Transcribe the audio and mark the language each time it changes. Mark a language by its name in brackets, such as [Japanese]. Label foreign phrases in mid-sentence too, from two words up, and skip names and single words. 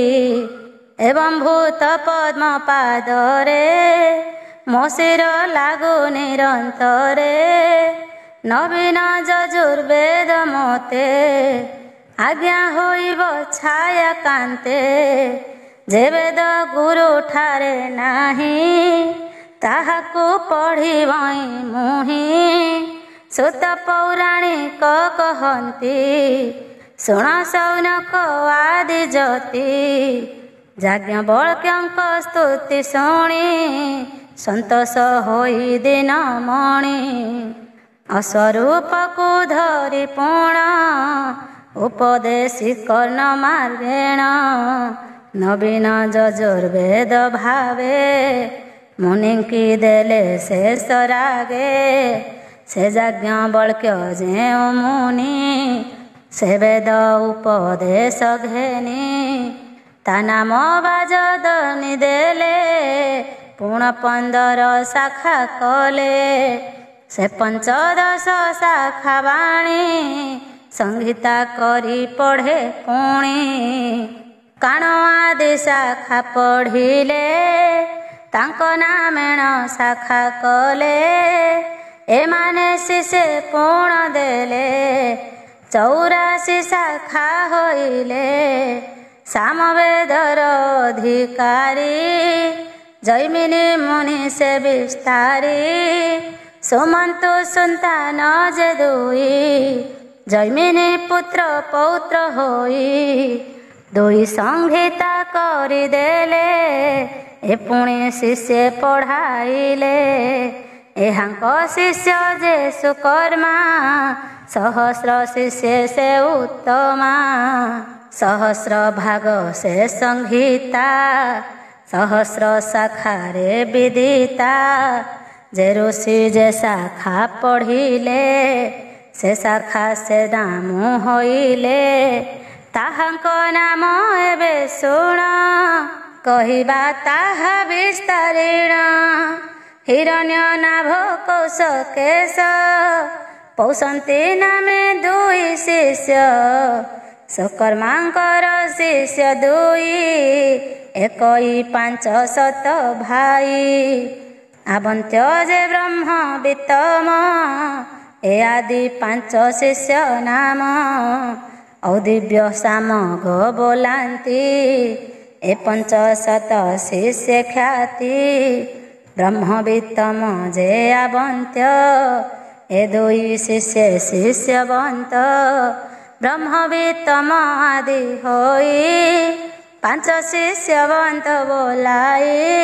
[Odia] ଏବଂ ଭୂତ ପଦ୍ମ ପାଦରେ ମୋ ଶିର ଲାଗୁ ନିରନ୍ତରେ ନବୀନ ଯଜୁର୍ବେଦ ମତେ ଆଜ୍ଞା ହୋଇବ ଛାୟା କାନ୍ତେ ଯେ ବେଦ ଗୁରୁ ଠାରେ ନାହିଁ ତାହାକୁ ପଢ଼ିବଇ ମୁହିଁ ସୁତ ପୌରାଣିକ କହନ୍ତି ଶୁଣ ସୌନକ ଆଦି ଜ୍ୟୋତି ଯାଜ୍ଞବଲ୍କ୍ୟଙ୍କ ସ୍ତୁତି ଶୁଣି ସନ୍ତୋଷ ହୋଇ ଦିନ ମଣି ଅସ୍ୱରୂପ କୋ ଧରି ପୂର୍ଣ୍ଣ ଉପଦେଶି କର୍ଣ୍ଣ ମାର୍ଗେଣ ନବୀନ ଯଜୁର୍ବେଦ ଭାବେ ମୁନିଙ୍କି ଦେଲେ ଶେଷ ରାଗେ ସେ ଯାଜ୍ଞବଲ୍କ୍ୟ ଯେ ମୁନି ସେ ବେଦ ଉପଦେଶ ଘେନି ତା ନାମ ବାଜଦନି ଦେଲେ ପୁଣ 15 ଶାଖା କଲେ ସେ 15 ଶାଖା ବାଣୀ ସଂହିତା କରି ପଢ଼େ ପୁଣି କାଣ ଆଦି ଶାଖା ପଢ଼ିଲେ ତାଙ୍କୁ ନାମେଣ ଶାଖା କଲେ ଏମାନେ ଶିଷ୍ୟ ପୁଣ ଦେଲେ 84 ଶାଖା ହୋଇଲେ ସାମବେଦର ଅଧିକାରୀ ଜୈମିନୀ ମୁନି ସେ ବିସ୍ତାରି ସୁମନ୍ତୁ ସନ୍ତାନ ଯେ ଦୁଇ ଜୈମିନୀ ପୁତ୍ର ପୌତ୍ର ହୋଇ ଦୁଇ ସଂହିତା କରି ଦେଲେ ଏ ପୁଣେ ଶିଷ୍ୟ ପଢ଼ାଇଲେ ଏହାଙ୍କ ଶିଷ୍ୟ ଯେ ସୁକର୍ମା ସହସ୍ର ଶିଷ୍ୟ ସେ ଉତ୍ତମା ସହସ୍ର ଭାଗ ସେ ସଂହିତା ସହସ୍ର ଶାଖା ରେ ବିଦିତା ଯେ ଋଷି ଯେ ଶାଖା ପଢ଼ିଲେ ସେ ଶାଖା ସେ ନାମ ହୋଇଲେ ତାହାଙ୍କ ନାମ ଏବେ ଶୁଣ କହିବା ତାହା ବିସ୍ତାରେଣ ହିରଣ୍ୟ ନାଭ କୌଶ କେଶ ପୌଷନ୍ତି ନାମେ ଦୁଇ ଶିଷ୍ୟ ସୁକର୍ମାଙ୍କର ଶିଷ୍ୟ ଦୁଇ ଏକଇ 500 ଭାଇ ଆବନ୍ତ୍ୟ ଯେ ବ୍ରହ୍ମ ବିତ୍ତମ ଏ ଆଦି 5 ଶିଷ୍ୟ ନାମ ଔଦିବ୍ୟ ସାମଗ ବୋଲାନ୍ତି ଏ 500 ଶିଷ୍ୟ ଖ୍ୟାତି ବ୍ରହ୍ମ ବିତ୍ତମ ଯେ ଆବନ୍ତ୍ୟ ଏ ଦୁଇ ଶିଷ୍ୟ ଶିଷ୍ୟବନ୍ତ ବ୍ରହ୍ମବିତ୍ତମ ଆଦି ହୋଇ ପାଞ୍ଚ ଶିଷ୍ୟବନ୍ତ ବୋଲାଇ